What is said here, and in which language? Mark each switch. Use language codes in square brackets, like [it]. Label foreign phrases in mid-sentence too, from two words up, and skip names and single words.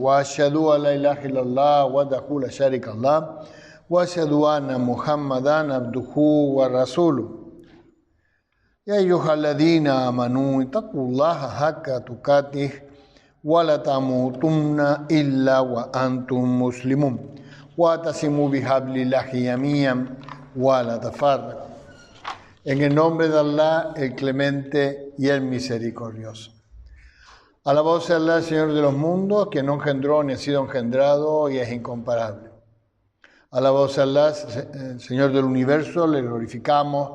[ar] وأشهد أن لا إله إلا الله وحده لا شريك له وأشهد أن محمدا عبده ورسوله. يا أيها الذين آمنوا اتقوا الله حق تقاته ولا تموتن إلا وأنتم مسلمون وتعصموا بحبل الله جميعا ولا تفرقوا. [es] En el nombre de Allah, el clemente y el misericordioso. Alabado sea Allah, Señor de los mundos, que no engendró ni ha sido engendrado y es incomparable. Alabado sea Allah, Señor del universo, le glorificamos.